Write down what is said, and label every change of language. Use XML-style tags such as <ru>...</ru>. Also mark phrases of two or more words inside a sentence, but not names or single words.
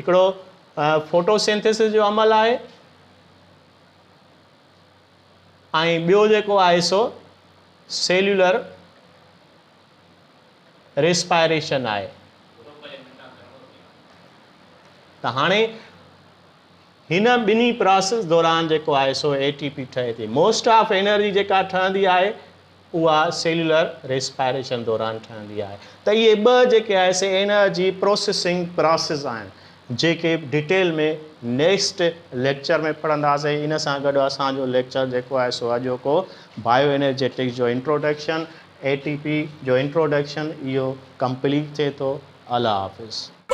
<sd>हिकिड़ो फोटोसिंथेसिस जो अमल आहे, ऐं ॿियो जेको आहे सो</sd> <en>cellular respiration</en> <sd>आहे। त हाणे हिन ॿिन्ही प्रोसेस दौरान जेको आहे सो ATP ठहे थी।</sd> <en>most of energy</en> <sd>जेका ठहंदी आहे उहा</sd> <en>cellular respiration</en> <sd>दौरान ठहंदी आहे। त इहे ॿ जेके आहे से</sd> <en>energy processing process</en> <sd>आहिनि, जेके डिटेल में</sd> <en>next lecture</en> <sd>में पढ़ंदासीं। इन सां गॾु असांजो लेक्चर जेको आहे सो अॼोको</sd> <en>bio energetics</en> <sd>जो इंट्रोडक्शन, ATP जो इंट्रोडक्शन, इहो कंप्लीट थिए थो।</sd> <ur>اللہ حافظ.</ur>